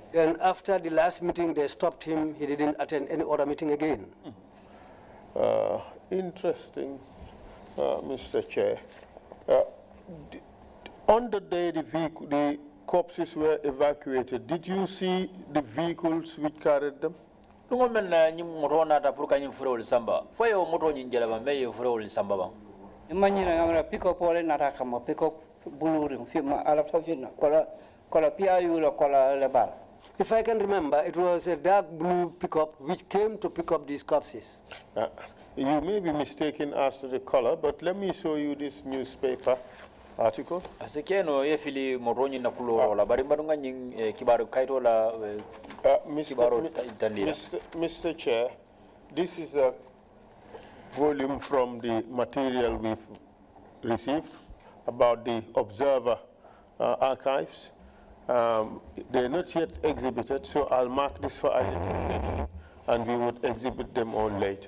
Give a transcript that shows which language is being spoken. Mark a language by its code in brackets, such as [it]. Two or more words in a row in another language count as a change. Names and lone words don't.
[en] Then after the last meeting they stopped him, he didn't attend any other meeting again. Interesting, Mr. Chair. On the day the corpses were evacuated, did you see the vehicles which carried them? [kr] Tungo men na nyim moto na ta purka nyim furo samba. Foyo moto nyin jela ba meye furo samba ba. Imagine ngamra [en] pick up [kr] ole na ta kama [en] pick up [kr] buluring firma ala tafina kola PIU la kola lebal. [en] If I can remember, it was a dark blue pickup which came to pick up these corpses. You may be mistaken as to the color, but let me show you this newspaper article. [kr] Asekeno ye fili moto nyin na kulo la bari badunga nyin kibaru kaito la [en] Mr. Chair, this is a volume from the material we've received about the Observer archives. They're not yet exhibited, so I'll mark this for identification, and we would exhibit them all later.